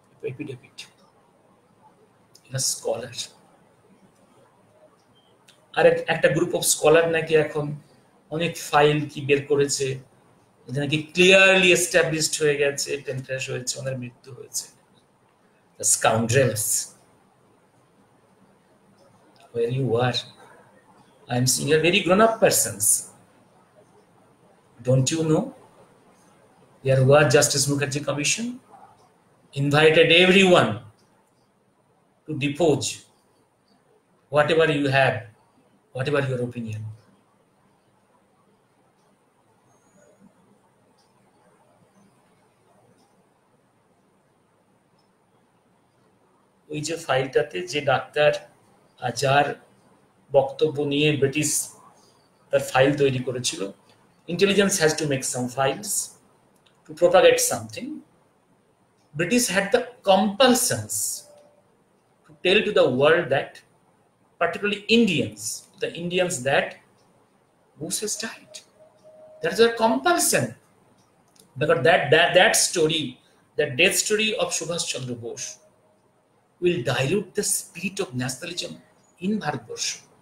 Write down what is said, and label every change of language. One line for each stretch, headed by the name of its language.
Bangla: Affidavit, এটা scholar. আর একটা group of scholar নাকি এখন অনেক ফাইল কি বের করেছে, এটা নাকি ক্লিয়ারলি এস্টাবলিশড হয়ে গেছে, প্লেন ক্র্যাশ হয়েছে, ওনার মৃত্যু হয়েছে।
English: The scoundrels, where you are, I am seeing a very grown-up persons. Don't you know? There were Justice Mukherjee Commission invited everyone to depose whatever you have, whatever your opinion.
Bangla: ওই যে ফাইলটাতে যে doctor যার বক্তব্য নিয়ে British তার file তৈরি করেছিল,
English: intelligence has to make some files to propagate something. British had the compulsions to tell to the world that, particularly the Indians, that Bose has died. That is a compulsion, because that story, that death story of Subhash Chandra Bose, will dilute the spirit of nationalism in Bharatvarsha.